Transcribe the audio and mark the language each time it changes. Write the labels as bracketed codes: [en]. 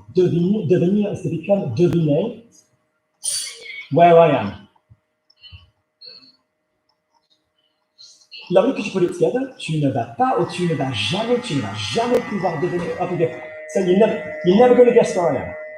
[en] Devenir is to become, deviner where I am. Lovely, could you put it together? [fr] Tu ne vas pas, ou tu ne vas jamais pouvoir devenir. [en] So you're never going to guess where I am.